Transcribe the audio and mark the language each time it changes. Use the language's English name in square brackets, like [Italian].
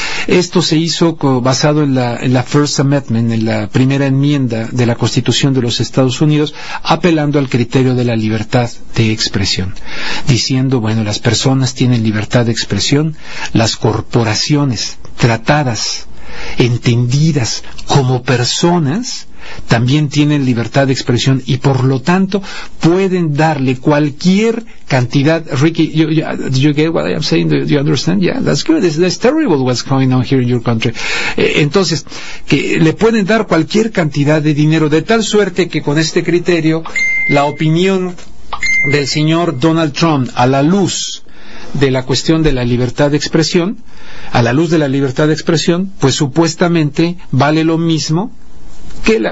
[Spanish] Esto se hizo basado en la First Amendment, en la primera enmienda de la Constitución de los Estados Unidos, apelando al criterio de la libertad de expresión, diciendo, bueno, las personas tienen libertad de expresión, las corporaciones tratadas, entendidas como personas, también tienen libertad de expresión y por lo tanto pueden darle cualquier cantidad. [English] Ricky, you get what I am saying? Do you understand? Yeah, that's good. It's terrible what's going on here in your country. [Spanish] Entonces, que le pueden dar cualquier cantidad de dinero, de tal suerte que con este criterio, la opinión del señor Donald Trump a la luz de la cuestión de la libertad de expresión, a la luz de la libertad de expresión, pues supuestamente vale lo mismo que la...